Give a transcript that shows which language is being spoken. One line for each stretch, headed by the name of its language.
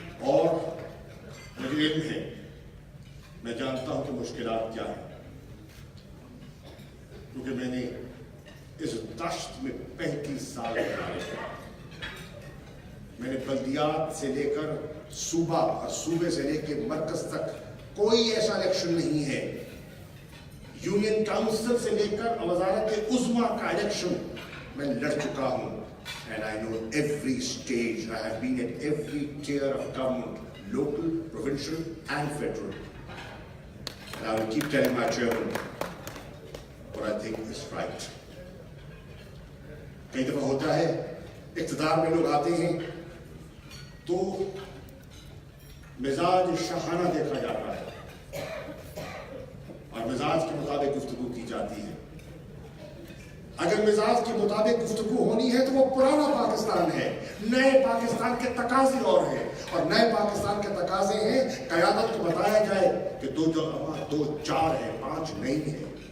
Urdu: اور مجھے علم ہے، میں جانتا ہوں کہ مشکلات کیا ہیں، کیونکہ میں نے اس دشت میں 35 سال گزارے۔ میں نے بلدیات سے لے کر صوبہ اور صوبے سے لے کے مرکز تک کوئی ایسا الیکشن نہیں ہے، یونین کاؤنسل سے لے کر وزارت عظمیٰ کا الیکشن میں لڑ چکا ہوں،
English: and I know every stage. I have been at every tier of government, local, provincial and federal. And I will keep telling my chairman what I think is right.
Urdu: کئی دفعہ ہوتا ہے اقتدار میں لوگ آتے ہیں تو مزاج شاہانہ دیکھا جاتا ہے اور مزاج کے مطابق گفتگو کی جاتی ہے۔ اگر مزاج کے مطابق گفتگو ہونی ہے تو وہ پرانا پاکستان ہے، نئے پاکستان کے تقاضے اور ہیں، اور نئے پاکستان کے تقاضے ہیں قیادت کو بتایا جائے کہ 2 4 ہے، 5 نہیں ہے۔